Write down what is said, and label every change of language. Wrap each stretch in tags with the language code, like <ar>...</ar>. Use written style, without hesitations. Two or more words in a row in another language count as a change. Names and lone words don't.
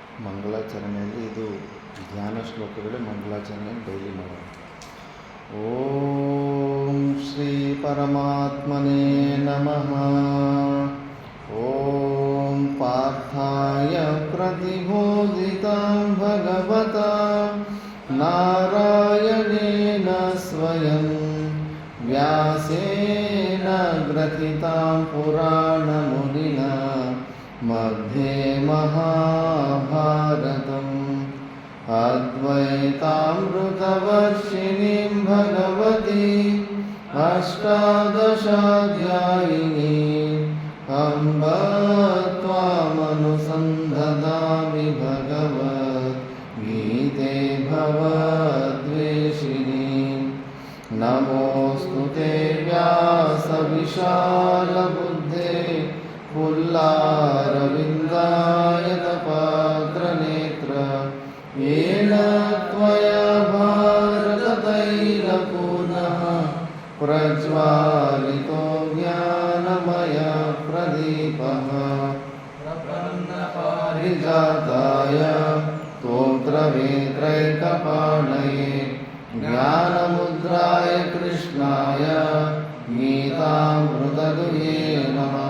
<kn>ಮಂಗಳಾಚರಣೆಯಲ್ಲಿ ಇದು ಧ್ಯಾನ ಶ್ಲೋಕಗಳು. ಮಂಗಳಾಚರಣೆಯನ್ನು ಡೈಲಿ ಮಾಡೋದು.</kn> <sa>ಓಂ ಶ್ರೀ ಪರಮಾತ್ಮನೇ ನಮಃ. ಓಂ ಪಾರ್ಥಾಯ ಪ್ರತಿಬೋಧಿತಾಂ ಭಗವತಾ ನಾರಾಯಣೇನ ಸ್ವಯಂ ವ್ಯಾಸೇನ ಗ್ರಥಿತಾಂ ಪುರಾಣಮುನಿನಾ ಮಧ್ಯೆ ಮಹಾಭಾರತಂ ಅದ್ವೈತಾಮೃತವರ್ಷಿಣೀಂ ಭಗವತಿ ಅಷ್ಟಾದಶಾಧ್ಯಾಯಿನೀಂ ಅಂಬ ತ್ವಾಮನುಸಂಧದಾಮಿ ಭಗವದ್ಗೀತೆ ಭವದ್ವೇಷಿಣೀಂ. ನಮೋऽस्तु ते व्यासविशालबुद्धे पुल्लारविन्दायतपात्रनेत्र येन त्वया भारततैलपूर्णः प्रज्वालितो ज्ञानमयप्रदीपः प्रपन्नपारिजाताय स्तोत्रवेत्रैकपाणये ज्ञानमुद्राय कृष्णाय गीतामृतदुहे नमः.</sa>